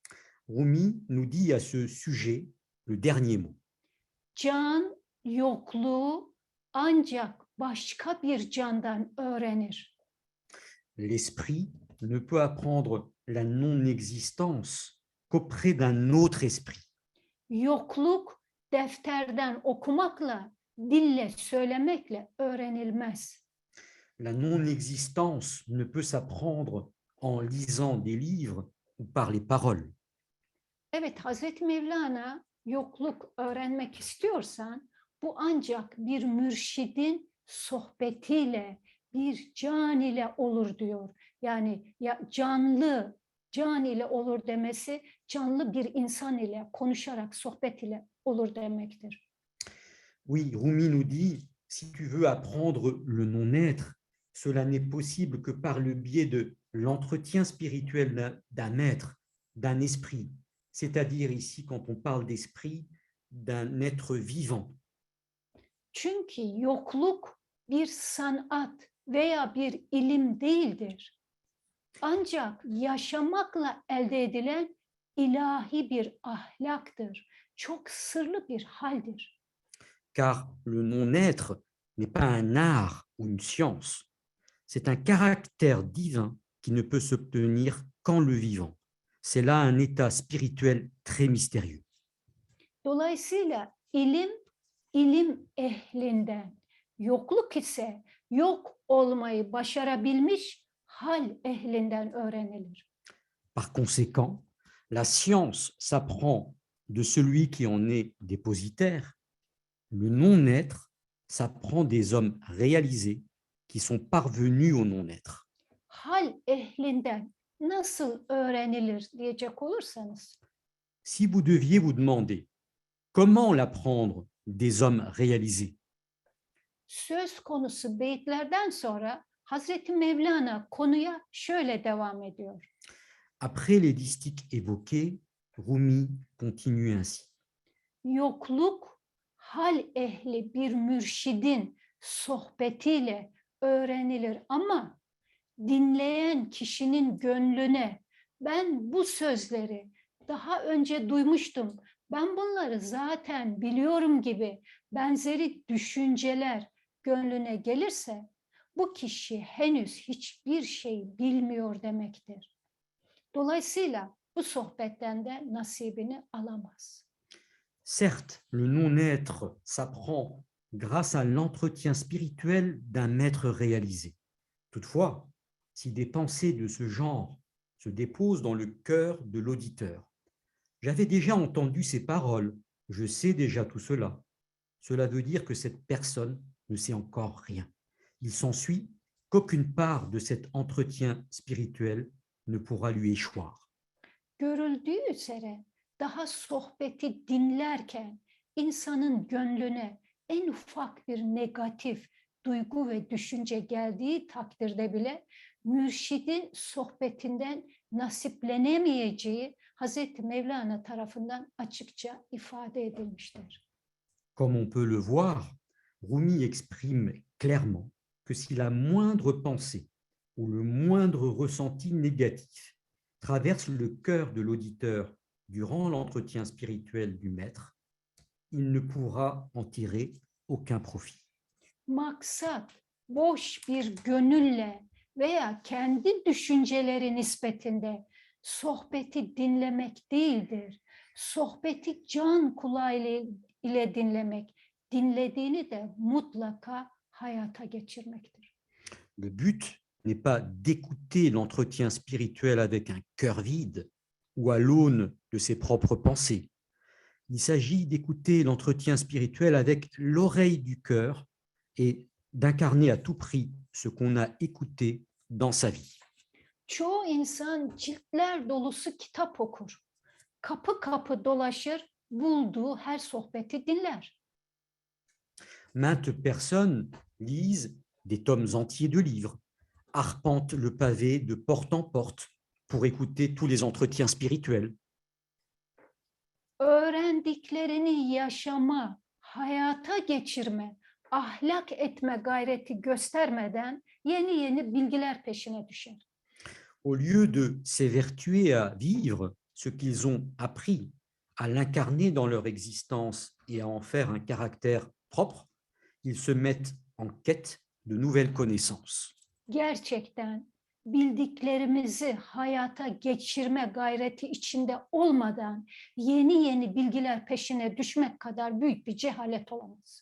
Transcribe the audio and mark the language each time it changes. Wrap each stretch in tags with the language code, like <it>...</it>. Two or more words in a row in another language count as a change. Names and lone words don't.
<fr>Rumi nous dit à ce sujet le dernier mot.</fr> <tr>Can yokluğu ancak başka bir candan öğrenir.</tr> <fr>L'esprit ne peut apprendre la non-existence qu'auprès d'un autre esprit.</fr> <tr>Yokluk defterden okumakla, dille söylemekle öğrenilmez.</tr> <fr>La non-existence ne peut s'apprendre en lisant des livres ou par les paroles.</fr> <tr>Evet, Hazreti Mevlana yokluk öğrenmek istiyorsan, bu ancak bir mürşidin sohbetiyle, bir can ile olur diyor. Yani ya canlı, can ile olur demesi, canlı bir insan ile konuşarak, sohbet ile olur demektir.</tr> <fr>Oui, Rumi nous dit, si tu veux apprendre le non-être, cela n'est possible que par le biais de l'entretien spirituel d'un maître, d'un esprit, c'est-à-dire ici, quand on parle d'esprit, d'un être vivant.</fr> <tr>Çünkü yokluk bir sanat veya bir ilim değildir. Ancak yaşamakla elde edilen ilahi bir ahlaktır. Çok sırlı bir haldir.</tr> <fr>Car le non-être n'est pas un art ou une science. C'est un caractère divin qui ne peut s'obtenir qu'en le vivant. C'est là un état spirituel très mystérieux.</fr> <tr>Dolayısıyla ilim ehlinden, yokluk ise yok olmayı başarabilmiş hal ehlinden öğrenilir.</tr> <fr>Par conséquent, la science s'apprend de celui qui en est dépositaire. Le non-être s'apprend des hommes réalisés qui sont parvenus au non-être.</fr> <tr>Hal ehlinden nasıl öğrenilir diyecek olursanız,</tr> <fr>Si vous deviez vous demander comment l'apprendre des hommes réalisés,</fr> <tr>söz konusu beyitlerden sonra Hazreti Mevlana konuya şöyle devam ediyor.</tr> <fr>après les distiques évoqués, Rumi continue ainsi.</fr> <tr>Yokluk hal ehli bir mürşidin sohbetiyle öğrenilir ama dinleyen kişinin gönlüne ben bu sözleri daha önce duymuştum, ben bunları zaten biliyorum gibi benzeri düşünceler gönlüne gelirse bu kişi henüz hiçbir şey bilmiyor demektir. Dolayısıyla bu sohbetten de nasibini alamaz.</tr> <fr>Certes, le non-être s'apprend grâce à l'entretien spirituel d'un maître réalisé. Toutefois, si des pensées de ce genre se déposent dans le cœur de l'auditeur, j'avais déjà entendu ces paroles, je sais déjà tout cela. Cela veut dire que cette personne ne sait encore rien. Il s'ensuit qu'aucune part de cet entretien spirituel ne pourra lui échoir.</fr> <tr>Görüldüğü üzere daha sohbeti dinlerken insanın gönlüne en ufak bir negatif duygu ve düşünce geldiği takdirde bile mürşidin sohbetinden nasiplenemeyeceği Hazreti Mevlana tarafından açıkça ifade edilmiştir.</tr> <fr>Comme on peut le voir, Rumi exprime clairement que si la moindre pensée ou le moindre ressenti négatif traverse le cœur de l'auditeur durant l'entretien spirituel du maître, il ne pourra en tirer aucun profit.</fr> <tr>Maksat boş bir gönülle veya kendi düşünceleri nispetinde sohbeti dinlemek değildir. Sohbeti can kulağı ile dinlemek, dinlediğini de mutlaka hayata geçirmektir.</tr> <fr>Le but n'est pas d'écouter l'entretien spirituel avec un cœur vide ou à l'aune de ses propres pensées. Il s'agit d'écouter l'entretien spirituel avec l'oreille du cœur et d'incarner à tout prix ce qu'on a écouté dans sa vie.</fr> <tr>Çoğu insan ciltler dolusu kitap okur. Kapı kapı dolaşır, bulduğu her sohbeti dinler.</tr> <fr>Maintes personnes lisent des tomes entiers de livres, arpentent le pavé de porte en porte pour écouter tous les entretiens spirituels.</fr> <tr>Öğrendiklerini yaşama, hayata geçirme, ahlak etme gayreti göstermeden yeni bilgiler peşine düşer.</tr> <fr>Au lieu de s'évertuer à vivre ce qu'ils ont appris, à l'incarner dans leur existence et à en faire un caractère propre, ils se mettent en quête de nouvelles connaissances.</fr> <tr>Gerçekten bildiklerimizi hayata geçirme gayreti içinde olmadan yeni bilgiler peşine düşmek kadar büyük bir cehalet olamaz.</tr>